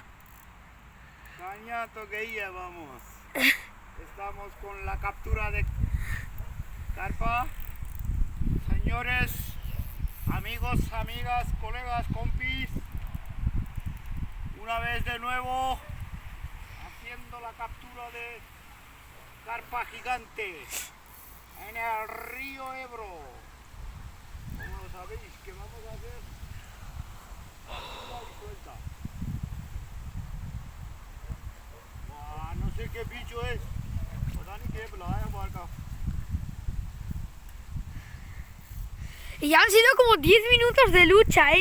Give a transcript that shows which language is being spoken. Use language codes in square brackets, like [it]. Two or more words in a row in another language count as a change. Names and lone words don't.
[hi] Caña तो गई है, [es] vamos. Estamos con la captura de carpa. Señores, amigos, amigas, colegas, compis, una vez de nuevo haciendo la captura de carpa gigante en el río Ebro. Como lo sabéis, que vamos a hacer captura y suelta. Buah, no sé qué bicho es, [hi] पता नहीं qué बुलाया बाहर का. [es] Y ya han sido como 10 minutos de lucha, ¿eh?